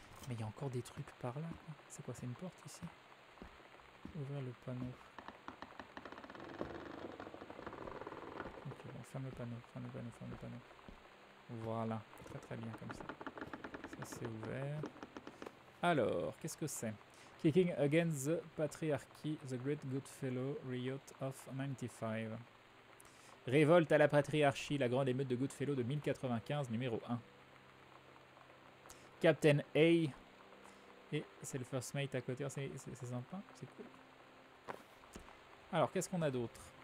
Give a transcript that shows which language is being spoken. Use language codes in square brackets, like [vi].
[fr] Mais il y a encore des trucs par là. C'est quoi? C'est une porte ici? Ouvrir le panneau. Ok, bon, ferme le panneau, ferme le panneau, ferme le panneau. Voilà, très très bien comme ça. Ça c'est ouvert. Alors, qu'est-ce que c'est? [en] Kicking against the patriarchy, the great Goodfellow riot of 95. [fr] Révolte à la patriarchie, la grande émeute de Goodfellow de 1095, numéro 1. Captain A. Et c'est le first mate à côté. Oh, c'est sympa, c'est cool. Alors, qu'est-ce qu'on a d'autre?